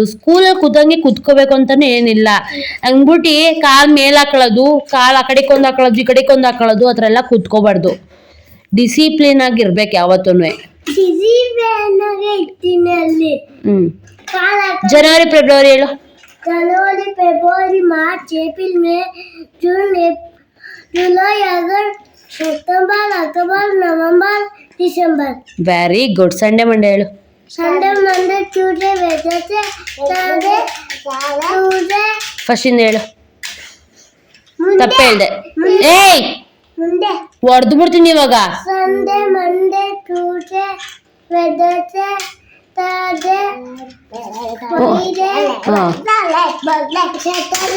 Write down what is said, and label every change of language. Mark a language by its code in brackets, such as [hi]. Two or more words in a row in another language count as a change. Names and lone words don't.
[kn] ಸ್ಕೂಲಲ್ಲಿ ಕೂತಂಗೆ ಕುತ್ಕೋಬೇಕು ಅಂತಾನೆ ಏನಿಲ್ಲ. ಹಂಗ್ಬಿಟ್ಟು ಕಾಲ್ ಮೇಲ್ ಹಾಕೊಳ್ಳೋದು, ಕಾಲ್ ಆ ಕಡೆಕೊಂದ್ ಹಾಕೊಳ್ಳೋದು, ಈ ಕಡೆಕೊಂದ್ ಹಾಕೊಳ್ಳೋದು, ಆ ಥರ ಎಲ್ಲ ಕುತ್ಕೋಬಾರ್ದು. ಡಿಸಿಪ್ಲಿನ್ ಆಗಿರ್ಬೇಕು ಯಾವತ್ತೂ. [en] January February [kn] ಹೇಳು. [hi] जनवरी फरवरी मार्च अप्रैल मई जून जुलाई अगस्त सितंबर अक्टूबर नवंबर दिसंबर. [en] Very good. Sunday Monday [kn] ಹೇಳು. [en] Sunday Monday Tuesday Wednesday Thursday Tuesday. [kn] ಫಸ್ಟ್ ಇಂದ ಹೇಳು. ತಪ್ಪು ಹೇಳ್ದೆ. ಏಯ್ ಮುಂದೆ ಹೊಡೆದು ಬಿಡ್ತೀನಿ ಇವಾಗ. [en] Sunday Monday Tuesday Wednesday Thursday Friday Saturday.